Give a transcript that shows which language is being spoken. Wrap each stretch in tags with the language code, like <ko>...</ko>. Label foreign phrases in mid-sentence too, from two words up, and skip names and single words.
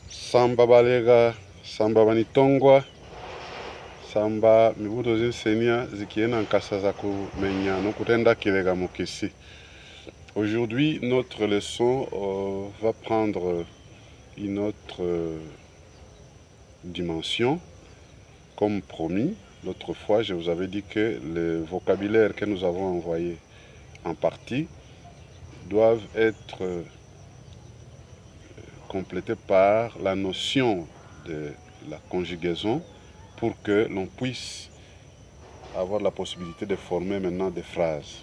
<lea>Samba balega, samba banitongwa, samba mibuto zinsenia zikiena nkasa za kumenya no kutenda kilega mokisi.</lea> <fr>Aujourd'hui, notre leçon va prendre une autre dimension. Comme promis, l'autre fois, je vous avais dit que le vocabulaire que nous avons envoyé en partie doivent être complétés par la notion de la conjugaison pour que l'on puisse avoir la possibilité de former maintenant des phrases.</fr>